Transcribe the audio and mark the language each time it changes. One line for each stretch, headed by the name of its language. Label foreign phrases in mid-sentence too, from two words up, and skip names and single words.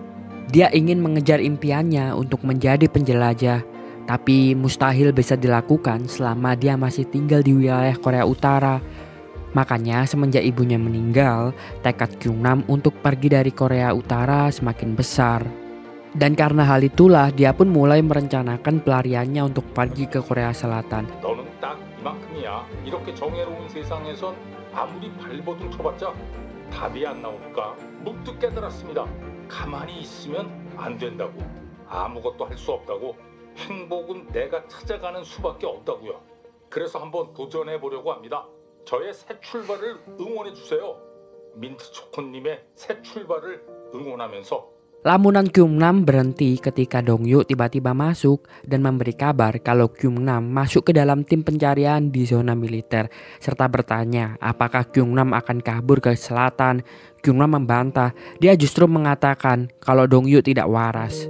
Indonesian: Dia ingin mengejar impiannya untuk menjadi penjelajah, tapi mustahil bisa dilakukan selama dia masih tinggal di wilayah Korea Utara. Makanya semenjak ibunya meninggal, tekad Kyung-nam untuk pergi dari Korea Utara semakin besar. Dan karena hal itulah dia pun mulai merencanakan pelariannya untuk pergi ke Korea Selatan.
Korean: 너는 딱 이만큼이야. 이렇게 정의로운 세상에선 아무리 발버둥 쳐봤자 답이 안 나오니까 문득 깨달았습니다. 가만히 있으면 안 된다고. 아무것도 할 수 없다고. 행복은 내가 찾아가는 수밖에 없다고요. 그래서 한번 도전해 보려고 합니다. 저의 새 출발을 응원해 주세요. 민트 초코님의 새 출발을 응원하면서.
Indonesian: Lamunan Kyung-nam berhenti ketika Dong-yu tiba-tiba masuk dan memberi kabar kalau Kyung-nam masuk ke dalam tim pencarian di zona militer serta bertanya apakah Kyung-nam akan kabur ke selatan. Kyung-nam membantah, dia justru mengatakan kalau Dong-yu tidak waras.